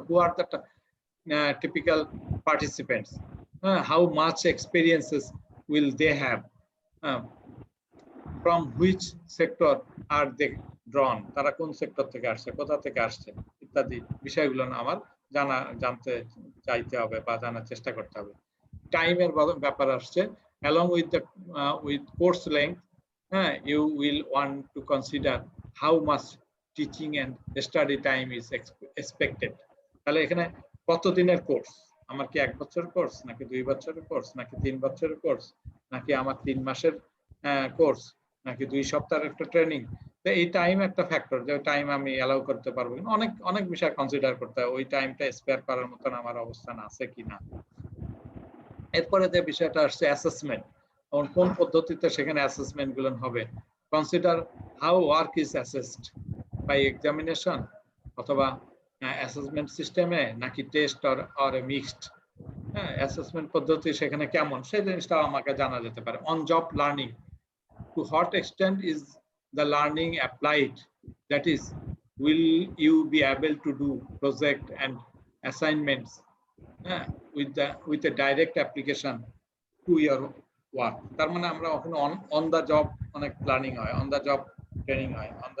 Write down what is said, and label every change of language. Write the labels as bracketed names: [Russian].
[English] who are the typical participants, how much experiences will they have, from which sector are they drawn, [Bangla] তারা কোন sector থেকে আসছে, কোথা থেকে আসছে ইত্যাদি বিষয়গুলো আমার জানতে চাইতে হবে বা জানার চেষ্টা করতে হবে। টাইমের ব্যাপার আসছে, [English] along with the with course length, you will want to consider how much teaching and study time is expected। [Bangla] তাহলে এখানে কত দিনের কোর্স, আমার কি 1 বছরের কোর্স নাকি 2 বছরের কোর্স নাকি 3 বছরের কোর্স নাকি আমার 3 মাসের কোর্স নাকি 2 সপ্তাহের একটা ট্রেনিং। তো এই টাইম একটা ফ্যাক্টর, যে টাইম আমি অ্যালাউ করতে পারবো কিনা, অনেক অনেক বিষয় কনসিডার করতে হয়, ওই টাইমটা স্পেয়ার করার মতন আমার অবস্থান আছে কিনা। এরপরে যে বিষয়টা আসছে অ্যাসেসমেন্ট, কোন পদ্ধতিতে সেখানে অ্যাসেসমেন্ট গুলো হবে। [English] consider how work is assessed by examination [Bangla] অথবা অ্যাসেসমেন্ট সিস্টেমে নাকি টেস্ট অর মিক্সড, অ্যাসেসমেন্ট পদ্ধতি সেখানে কেমন সেই জিনিসটাও আমাকে জানা যেতে পারে। [English] On job learning, to what extent is the learning applied, that is, will you be able to do project and assignments with a direct application to your work। [Bangla] তার মানে আমরা ওখানে অন দা জব অনেক planning হয়, on the job training হয়।